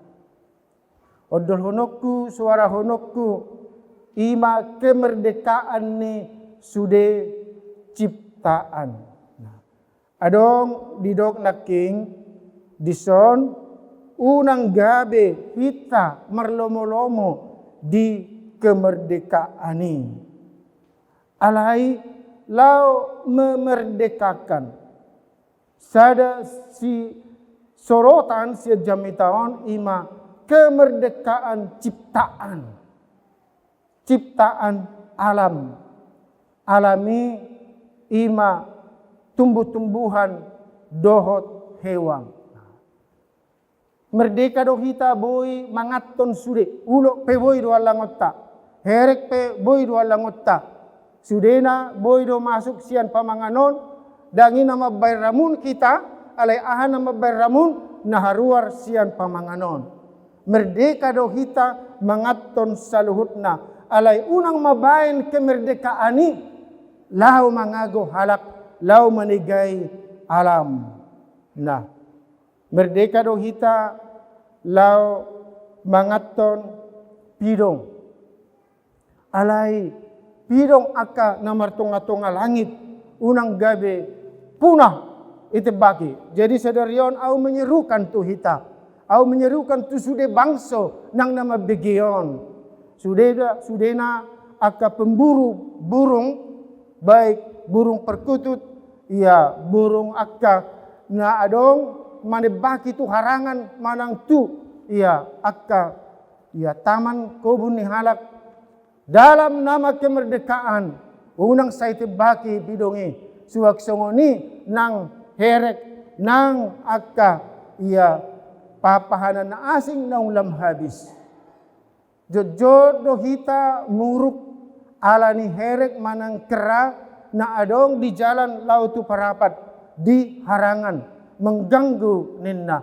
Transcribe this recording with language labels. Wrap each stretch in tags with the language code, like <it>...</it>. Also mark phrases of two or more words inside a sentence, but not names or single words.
<bbc>Odol honokku, suara honokku, ima kemerdekaan ni sude ciptaan. Adong didok naking dison unang gabe hita marlomo-lomo di</bbc> <id>kemerdekaan ini.</id> <bbc>Alai lau memerdekakan. Sada si sorotan si jamitawan ima kemerdekaan ciptaan.</bbc> <id>Ciptaan alam.</id> <bbc>Alami ima tumbuh-tumbuhan dohot hewan. Merdeka do hita boy mangaton sude. Ulo pe boy do alangotta. Herek pe boy do alangotta. Sudena boy do masuk sian pamanganon, dangi nama bayramun kita, alay ahan nama bayramun, naharuar sian pamanganon. Merdeka do hita mangaton saluhutna, alay unang mabayin kemerdekaan lau mangago halak, lau manigay alam. Nah, merdeka do hita lau mangaton pidong, alay pidong aka na martunga-tunga langit, unang gabi, punah itibaki. Jadi sadarion, au menyerukan tu hita. Au menyerukan tu sude bangso nang nama begion. Sudena aka</bbc> <id>pemburu burung, baik burung perkutut,</id> <bbc>ya burung aka na adong manebaki tu harangan manang tu, ya aka ya taman kobun ni halak.</bbc> <id>Dalam nama kemerdekaan,</id> <bbc>unang saitibaki bidongi, suwak songoni nang herek, nang akka, iya papahanan na asing na ulam habis. Jojod do hita muruk ala ni herek manang kera na adong di jalan lautu parapat, di harangan, mengganggu ninna.</bbc>